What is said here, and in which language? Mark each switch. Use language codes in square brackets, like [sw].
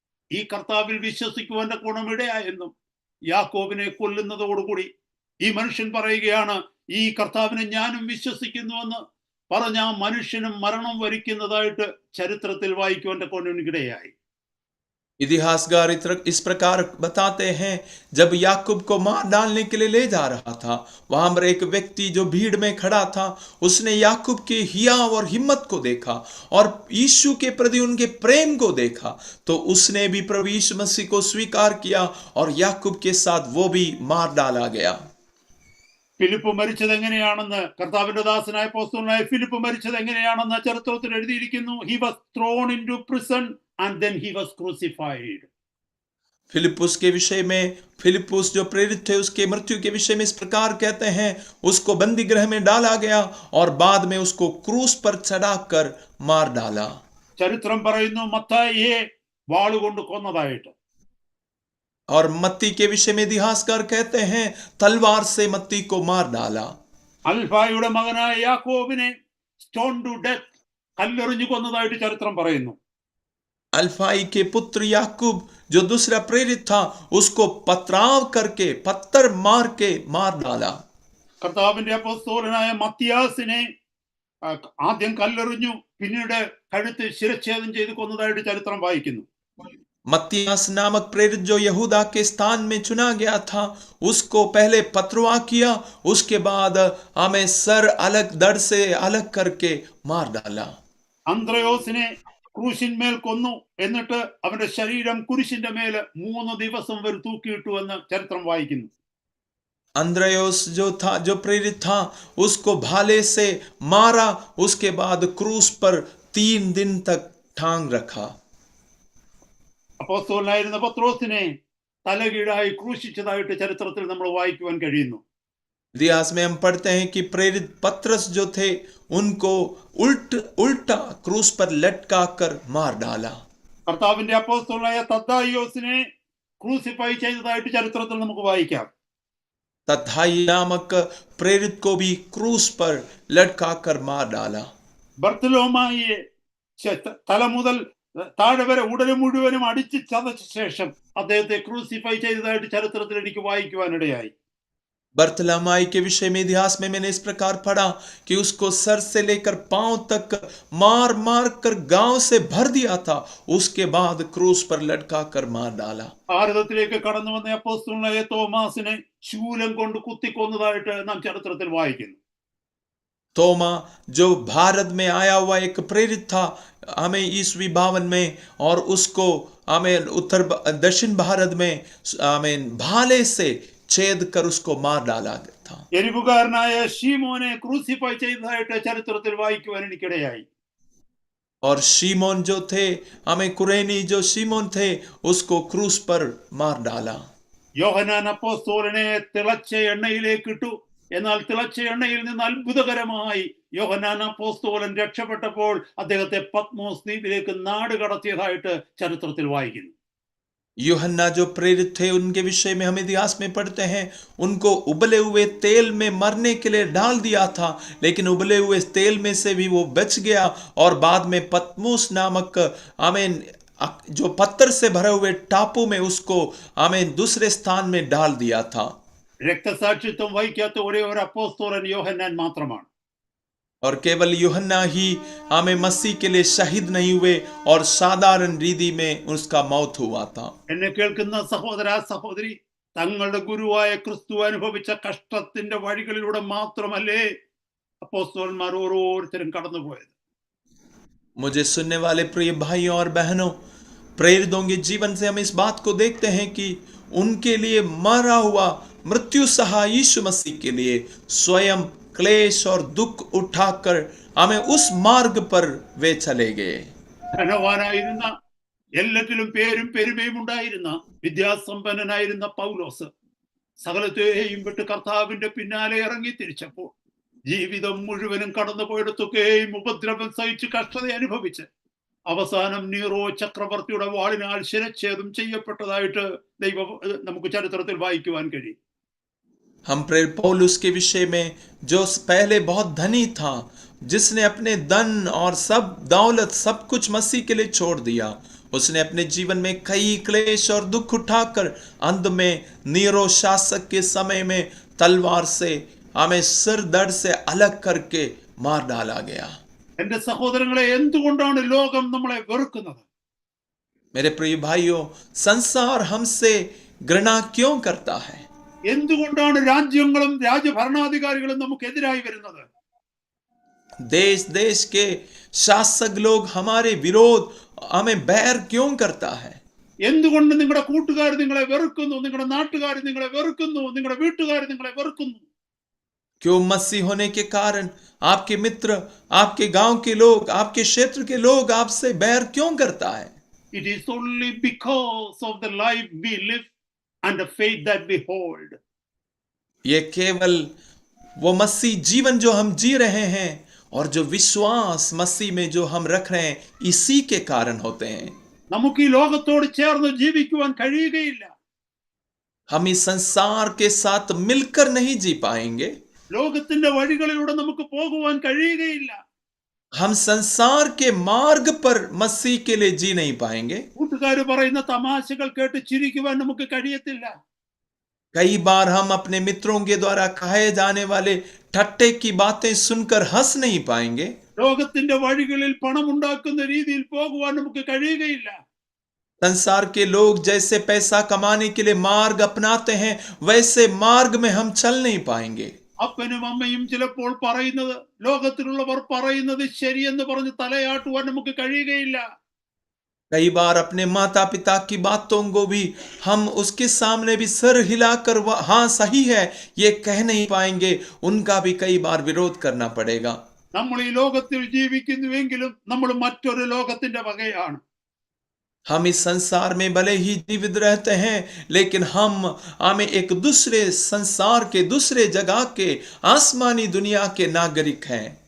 [ml] ഈ കർത്താവിൽ വിശ്വസിക്കുവാന്റെ ഗുണമിടയായെന്നും യാക്കോബിനെ കൊല്ലുന്നതോടുകൂടി ഈ മനുഷ്യൻ പറയുകയാണ്, ഈ കർത്താവിനെ ഞാനും വിശ്വസിക്കുന്നുവെന്ന് പറഞ്ഞ ആ മനുഷ്യനും മരണം വരിക്കുന്നതായിട്ട് ചരിത്രത്തിൽ വായിക്കുവാന്റെ ഗുണമിടയായി. [hi] इतिहासकार इस प्रकार बताते हैं, जब याकूब को मार डालने के लिए ले जा रहा था, वहां पर एक व्यक्ति जो भीड़ में खड़ा था, उसने याकूब के हियाव और हिम्मत को देखा और यीशु के प्रति उनके प्रेम को देखा, तो उसने भी प्रभु यीशु मसीह को स्वीकार किया और याकूब के साथ वो भी मार डाला गया. [ml] ഫിലിപ്പ് മരിച്ചത് എങ്ങനെയാണെന്ന്, കർത്താവിന്റെ ദാസനായ അപ്പോസ്തലനായ ഫിലിപ്പ് മരിച്ചത് എങ്ങനെയാണെന്ന് ചരിത്രത്തിൽ എഴുതിയിരിക്കുന്നു. [en] He was thrown into prison and then he was crucified. [hi] फिलिप्पुस के विषय में, फिलिप्पुस जो प्रेरित थे उसके मृत्यु के विषय में इस प्रकार कहते हैं, उसको बंदी गृह में डाला गया और बाद में उसको क्रूस पर चढ़ाकर मार डाला. [ml] ചരിത്രം പറയുന്നു മത്തായിയെ വാളുകൊണ്ട് കൊന്നതായിട്ട്. [hi] और मत्ती के विषय में इतिहासकार कहते हैं तलवार से मत्ती को मार डाला. [ml] അൽഫായുടെ മകനായ യാക്കോബിനെ [en] stone to death, [ml] കല്ലെറിഞ്ഞു കൊന്നതായിട്ട് ചരിത്രം പറയുന്നു. [hi] अल्फाई के पुत्र याकूब जो दूसरा प्रेरित था, उसको पथराव करके, पत्थर मार के मार डाला. [ml] കർത്താവിന്റെ അപ്പോസ്തലനായ മത്തിയാസിനെ ആദ്യം കല്ലെറിഞ്ഞു, പിന്നീട് കഴുത്ത് ശിരച്ഛേദം ചെയ്ത് കൊന്നതായിട്ട് ചരിത്രം വായിക്കുന്നു. [hi] मत्तियास नामक प्रेरित जो यहूदा के स्थान में चुना गया था, उसको पहले पथरवा किया, उसके बाद हमें सर अलग, धड़ से अलग करके मार डाला. [ml] അന്ത്രയോസിനെ ക്രൂശിന്മേൽ കൊന്നു, എന്നിട്ട് അവന്റെ ശരീരം കുരിശിന്റെ മേൽ 3 ദിവസം വരെ തൂക്കിയിട്ടു എന്ന് ചരിത്രം വായിക്കുന്നു. [hi] अंद्रयोस जो था, जो प्रेरित था, उसको भाले से मारा, उसके बाद क्रूस पर 3 दिन तक टांग रखा. [ml] അപ്പോസ്തലനായിരുന്ന പത്രോസിനെ തലകീഴായി ക്രൂശിച്ചതായിട്ട് ചരിത്രത്തിൽ നമ്മൾ വായിക്കുവാൻ കഴിയുന്നു. [hi] इतिहास में हम पढ़ते हैं कि प्रेरित पतरस जो थे उनको उल्टा क्रूस पर लटका कर मार डाला। [ml] കർത്താവിന്റെ അപ്പോസ്തലനായ തദ്ദായിയോസിനെ ക്രൂസിഫൈ ചെയ്തതായിട്ട് ചരിത്രത്തിൽ നമുക്ക് വായിക്കാം. [hi] तथाई नामक प्रेरित को भी क्रूस पर लटका कर मार डाला। [ml] ബർത്തലോമായിയെ തല മുതൽ താഴെ വരെ ഉടനെ മുഴുവനും അടിച്ച് ചതച്ച ശേഷം അദ്ദേഹത്തെ ക്രൂസിഫൈ ചെയ്തതായിട്ട് ചരിത്രത്തിൽ എനിക്ക് വായിക്കുവാനിടയായി. [hi] बर्तलमाई के विषय में इतिहास में मैंने इस प्रकार पढ़ा कि उसको सर से लेकर पांव तक मार मार कर गांव से भर दिया था, उसके बाद क्रूस पर लटका कर मार डाला। [ml] ഭാരതത്തിലേക്ക് കടന്നു വന്ന അപ്പോസ്തലനായ തോമാസിനെ ശൂലം കൊണ്ട് കുത്തിക്കൊന്നതായിട്ട് നാം ചരിത്രത്തിൽ വായിക്കുന്നു. [hi] तोमा जो भारत में आया हुआ एक प्रेरित था, हमें ईसवी 52 में, और उसको हमें उत्तर दक्षिण भारत में हमें भाले से छेद कर उसको मार डाला था। [ml] എരിവുകാരനായ ഷീമോനെ ക്രൂസിഫൈ ചെയ്തതായിട്ട് ചരിത്രത്തിൽ വായിക്കുവാൻ എനിക്കിടയായി. [hi] और शीमोन जो थे, हमें कुरेनी जो शीमोन थे, उसको क्रूस पर मार डाला। [ml] യോഹന്നാൻ അപ്പോസ്തലനെ തിളച്ച എണ്ണയിലേക്ക് ഇട്ടു. എന്നാൽ തിളച്ച എണ്ണയിൽ നിന്ന് അത്ഭുതകരമായി യോഹന്നാൻ അപ്പോസ്തലൻ രക്ഷപ്പെട്ടപ്പോൾ അദ്ദേഹത്തെ പത്മോസ് ദ്വീപിലേക്ക് നാട് കടത്തിയതായിട്ട് ചരിത്രത്തിൽ വായിക്കുന്നു. [hi] यूहन्ना जो प्रेरित थे उनके विषय में हम इतिहास में पढ़ते हैं, उनको उबले हुए तेल में मरने के लिए डाल दिया था, लेकिन उबले हुए तेल में से भी वो बच गया और बाद में पतमोस नामक आमीन जो पत्थर से भरे हुए टापू में उसको आमीन दूसरे स्थान में डाल दिया था। [ml] രക്തസാക്ഷിത്വം വഹിക്കാത്ത ഒരേ ഒരു അപ്പോസ്തലൻ യോഹന്നാൻ മാത്രമാണ്. [hi] और केवल यूहन्ना ही हमें मसीह के लिए शहीद नहीं हुए और साधारण रीति में उसका मौत हुआ था। [ml] എന്നെ കേൾക്കുന്ന സഹോദര സഹോദരി, തങ്ങളുടെ ഗുരുവായ ക്രിസ്തു അനുഭവിച്ച കഷ്ടത്തിന്റെ വഴികളിലൂടെ മാത്രമല്ലേ അപ്പോസ്തലന്മാർ ഓരോരുത്തരും കടന്നുപോയത്. [hi] मुझे सुनने वाले प्रिय भाइयों और बहनों, प्रेरितों के जीवन से हम इस बात को देखते हैं कि उनके लिए मरा हुआ मृत्यु सहा यीशु मसीह के लिए स्वयं क्लेश और दुख उठाकर हमें उस मार्ग पर वे चले गए। [ml] ധനവാനായിരുന്ന, എല്ലാറ്റിലും പേരും പെരുമയും ഉണ്ടായിരുന്ന, വിദ്യാസമ്പന്നനായിരുന്ന പൗലോസ് സകലത്തെയും വിട്ട് കർത്താവിന്റെ പിന്നാലെ ഇറങ്ങി തിരിച്ചപ്പോൾ ജീവിതം മുഴുവനും കടന്നുപോയിടത്തൊക്കെയും ഉപദ്രവം സഹിച്ച് കഷ്ടത അനുഭവിച്ച് അവസാനം നീറോ ചക്രവർത്തിയുടെ വാളിനാൽ ശിരച്ഛേദം ചെയ്യപ്പെട്ടതായിട്ട് ദൈവം നമുക്ക് ചരിത്രത്തിൽ വായിക്കുവാൻ കഴിയും. [hi] हम प्रेरित पौलुस के विषय में जो पहले बहुत धनी था, जिसने अपने धन और सब दौलत सब कुछ मसीह के लिए छोड़ दिया, उसने अपने जीवन में कई क्लेश और दुख उठाकर अंत में नीरो शासक के समय में तलवार से हमें सिर दर्द से अलग करके मार डाला गया। [ml] എന്റെ സഹോദരങ്ങളെ, എന്തുകൊണ്ടാണ് ലോകം നമ്മളെ വെറുക്കുന്നത്? [hi] मेरे प्रिय भाइयों, संसार हमसे घृणा क्यों करता है? [ml] എന്തുകൊണ്ടാണ് രാജ്യങ്ങളും രാജ്യഭരണാധികാരികളും നമുക്കെതിരായി വരുന്നത്? [hi] देश देश के शासक लोग हमारे विरोध हमें बैर क्यों करता है? [ml] എന്തുകൊണ്ട് നിങ്ങളുടെ കൂട്ടുകാർ നിങ്ങളെ വെറുക്കുന്നു, നിങ്ങളുടെ നാട്ടുകാർ നിങ്ങളെ വെറുക്കുന്നു, നിങ്ങളുടെ വീട്ടുകാർ നിങ്ങളെ വെറുക്കുന്നു? [hi] क्यों मसीह होने के कारण आपके मित्र, आपके गांव के लोग, आपके क्षेत्र के लोग आपसे बैर क्यों करता है? [en] It is only because of the life we live and the faith that we hold. [hi] ये केवल वो मसीह जीवन जो हम जी रहे हैं और जो विश्वास मसीह में जो हम रख रहे हैं, इसी के कारण होते हैं। [ml] നമുക്ക് ഈ ലോകത്തോട് ചേർന്ന് ജീവിക്കുവാൻ കഴിയുകയില്ല. [hi] हम इस संसार के साथ मिलकर नहीं जी पाएंगे। [ml] ലോകത്തിന്റെ വഴികളിലൂടെ നമുക്ക് പോകുവാൻ കഴിയുകയില്ല. [hi] हम संसार के मार्ग पर मसीह के लिए जी नहीं पाएंगे। [ml] കൂട്ടുകാർ പറയുന്ന തമാശകൾ കേട്ട് ചിരിക്കുവാൻ നമുക്ക് കഴിയത്തില്ല. [hi] कई बार हम अपने मित्रों के द्वारा कहे जाने वाले ठट्टे की बातें सुनकर हंस नहीं पाएंगे। [ml] ലോകത്തിന്റെ വഴികളിൽ പണം ഉണ്ടാക്കുന്ന രീതിയിൽ പോകുവാൻ നമുക്ക് കഴിയുകയില്ല. [hi] संसार के लोग जैसे पैसा कमाने के लिए मार्ग अपनाते हैं, वैसे मार्ग में हम चल नहीं पाएंगे। [ml] അപ്പനും അമ്മയും ചിലപ്പോൾ പറയുന്നത്, ലോകത്തിലുള്ളവർ പറയുന്നത് ശരിയെന്ന് പറഞ്ഞ് തലയാട്ടുവാൻ നമുക്ക് കഴിയുകയില്ല. [hi] कई बार अपने माता पिता की बातों को भी हम उसके सामने भी सर हिलाकर हाँ सही है ये कह नहीं पाएंगे, उनका भी कई बार विरोध करना पड़ेगा। [ml] നമ്മൾ ഈ ലോകത്തിൽ ജീവിക്കുന്നുവെങ്കിലും നമ്മൾ മറ്റൊരു ലോകത്തിന്റെ വകയാണ്. [hi] हम इस संसार में भले ही जीवित रहते हैं, लेकिन हमें एक दूसरे संसार के, दूसरे जगह के, आसमानी दुनिया के नागरिक हैं।